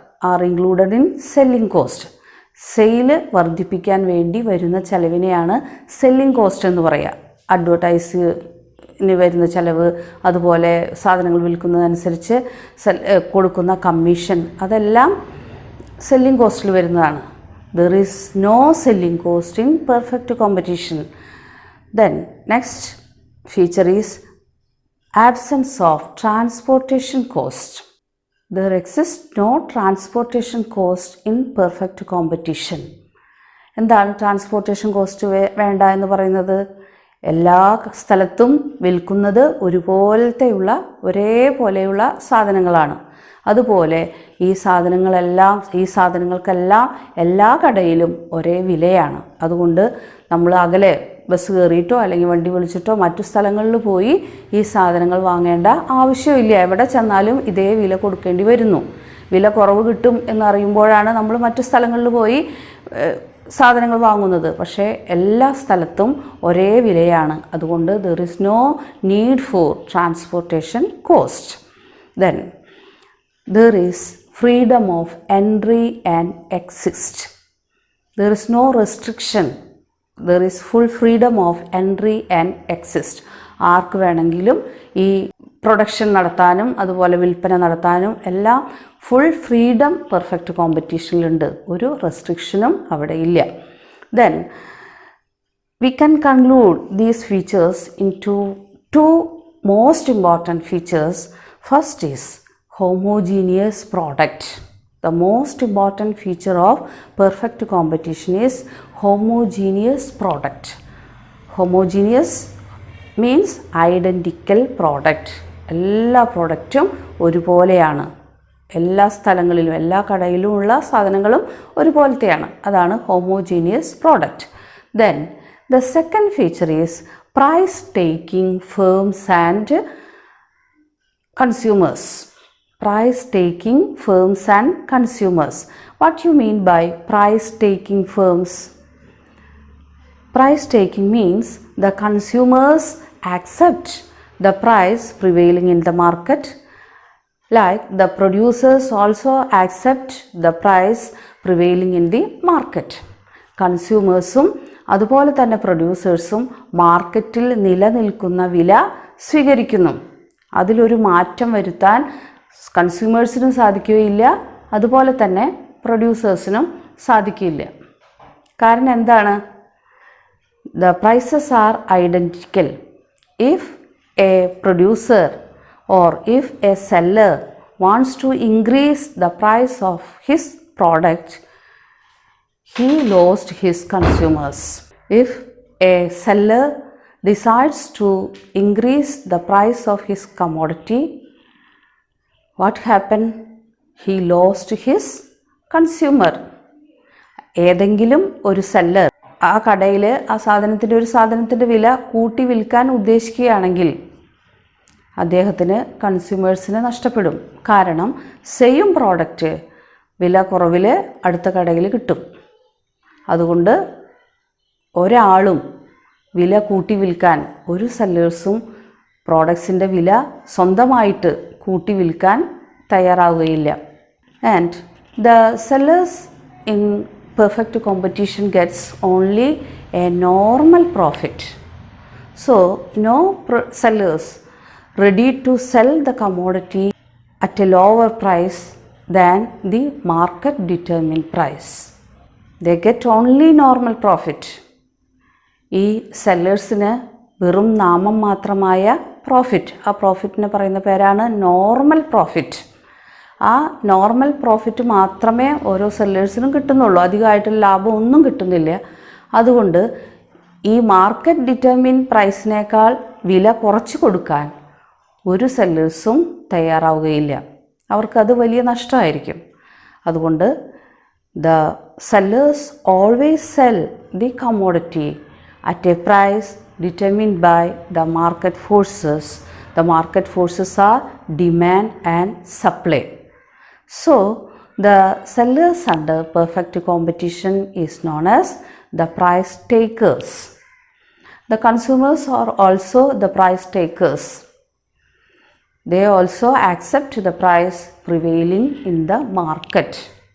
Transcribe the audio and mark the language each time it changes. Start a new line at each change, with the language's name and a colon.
English: are included in selling cost.
Malayalam: Sale വർദ്ധിപ്പിക്കാൻ വേണ്ടി വരുന്ന ചിലവിനെയാണ് സെല്ലിംഗ് കോസ്റ്റ് എന്ന് പറയുക. അഡ്വർടൈസിന് വരുന്ന ചിലവ്, അതുപോലെ സാധനങ്ങൾ വിൽക്കുന്നതനുസരിച്ച് കൊടുക്കുന്ന കമ്മീഷൻ, അതെല്ലാം സെല്ലിംഗ് കോസ്റ്റിൽ വരുന്നതാണ്.
English: There is no selling cost in perfect competition. Then next feature is absence of transportation cost. There exists no transportation cost in perfect competition.
Malayalam: എന്താണ് ട്രാൻസ്പോർട്ടേഷൻ കോസ്റ്റ് വേണ്ട എന്ന് പറയുന്നത്? എല്ലാ സ്ഥലത്തും വിൽക്കുന്നത് ഒരുപോലത്തെയുള്ള ഒരേപോലെയുള്ള സാധനങ്ങളാണ്. അതുപോലെ ഈ സാധനങ്ങൾക്കെല്ലാം എല്ലാ കടയിലും ഒരേ വിലയാണ്. അതുകൊണ്ട് നമ്മൾ അകലെ ബസ് കയറിയിട്ടോ അല്ലെങ്കിൽ വണ്ടി വിളിച്ചിട്ടോ മറ്റു സ്ഥലങ്ങളിൽ പോയി ഈ സാധനങ്ങൾ വാങ്ങേണ്ട ആവശ്യമില്ല. എവിടെ ചെന്നാലും ഇതേ വില കൊടുക്കേണ്ടി വരുന്നു. വില കുറവ് കിട്ടും എന്നറിയുമ്പോഴാണ് നമ്മൾ മറ്റു സ്ഥലങ്ങളിൽ പോയി സാധനങ്ങൾ വാങ്ങുന്നത്. പക്ഷേ എല്ലാ സ്ഥലത്തും ഒരേ വിലയാണ്. അതുകൊണ്ട്
English: There is no need for transportation cost. Then there is freedom of entry and exist. There is no restriction. There is full freedom of entry and exist.
Malayalam: ആർക്ക് വേണമെങ്കിലും ഈ പ്രൊഡക്ഷൻ നടത്താനും അതുപോലെ വിൽപ്പന നടത്താനും എല്ലാം ഫുൾ ഫ്രീഡം പെർഫെക്റ്റ് കോമ്പറ്റീഷനിലുണ്ട്. ഒരു റെസ്ട്രിക്ഷനും അവിടെ ഇല്ല.
English: Then we can conclude these features in two most important features. First is homogeneous product. The most important feature of perfect competition is homogeneous product. Homogeneous means identical product.
Malayalam: എല്ലാ പ്രോഡക്റ്റും ഒരുപോലെയാണ്. എല്ലാ സ്ഥലങ്ങളിലും എല്ലാ കടയിലുമുള്ള സാധനങ്ങളും ഒരുപോലത്തെയാണ്. അതാണ്
English: homogeneous product. Then the second feature is price taking firms and consumers. Price taking firms and consumers. What you mean by price taking firms? Price taking means the consumers accept the price prevailing in the market, like the producers also accept the price prevailing in the market.
Malayalam: കൺസ്യൂമേഴ്സും അതുപോലെ തന്നെ പ്രൊഡ്യൂസേഴ്സും മാർക്കറ്റിൽ നിലനിൽക്കുന്ന വില സ്വീകരിക്കുന്നു. അതിലൊരു മാറ്റം വരുത്താൻ കൺസ്യൂമേഴ്സിനും സാധിക്കുകയില്ല, അതുപോലെ തന്നെ പ്രൊഡ്യൂസേഴ്സിനും സാധിക്കില്ല. കാരണം എന്താണ്?
English: The prices are identical. If a producer or if a seller wants to increase the price of his product, he lost his consumers. If a seller decides to increase the price of his commodity, what happened? He lost his consumer.
Malayalam: ഏതെങ്കിലും ഒരു seller ആ കടയിൽ ആ സാധനത്തിൻ്റെ വില കൂട്ടി വിൽക്കാൻ ഉദ്ദേശിക്കുകയാണെങ്കിൽ അദ്ദേഹത്തിന് കൺസ്യൂമേഴ്സിന് നഷ്ടപ്പെടും. കാരണം സെയിം പ്രോഡക്റ്റ് വില കുറവിൽ അടുത്ത കടയിൽ കിട്ടും. അതുകൊണ്ട് ഒരാളും വില കൂട്ടി വിൽക്കാൻ, ഒരു സെല്ലേഴ്സും പ്രോഡക്ട്സിൻ്റെ വില സ്വന്തമായിട്ട് കൂട്ടി വിൽക്കാൻ തയ്യാറാവുകയില്ല.
English: And the sellers in perfect competition gets only a normal profit. So no sellers ready to sell the commodity at a lower price than the market determined price. They get only normal profit.
Malayalam: ഈ സെല്ലേഴ്സിന് വെറും നാമം മാത്രമായ profit. ആ പ്രോഫിറ്റിന് പറയുന്ന പേരാണ് normal profit. ആ normal profit മാത്രമേ ഓരോ സെല്ലേഴ്സിനും കിട്ടുന്നുള്ളൂ. അധികമായിട്ടുള്ള ലാഭം ഒന്നും കിട്ടുന്നില്ല. അതുകൊണ്ട് ഈ മാർക്കറ്റ് ഡിറ്റർമിൻ പ്രൈസിനേക്കാൾ വില കുറച്ച് കൊടുക്കാൻ ഒരു സെല്ലേഴ്സും തയ്യാറാവുകയില്ല. അവർക്കത് വലിയ നഷ്ടമായിരിക്കും. അതുകൊണ്ട്
English: The sellers always sell the commodity at a price determined by the market forces. The market forces are demand and supply. So, the sellers under perfect competition is known as the price takers. The consumers are also the price takers. They also accept the price prevailing in the market.